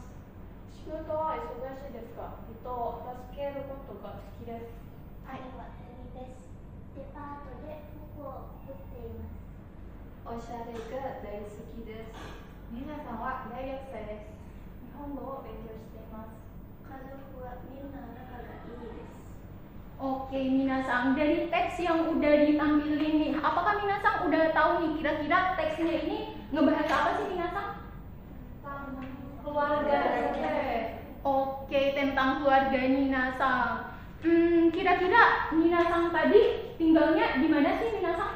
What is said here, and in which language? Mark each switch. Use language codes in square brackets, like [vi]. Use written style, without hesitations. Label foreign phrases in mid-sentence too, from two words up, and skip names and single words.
[ja] 仕事は忙しいですが、人を助けることが好きです。姉はエミです。デパートで服を売っています。おしゃれが大好きです。皆さんは大学生です。日本語を勉強しています。家族はみんな仲がいいです。 [id] Oke, minasang, dari teks yang udah ditampilin nih, apakah minasang udah tahu nih kira-kira teksnya ini ngebahas apa sih minasang? Keluarga. Oke, tentang keluarga minasang. Kira-kira minasang tadi tinggalnya di mana sih minasang?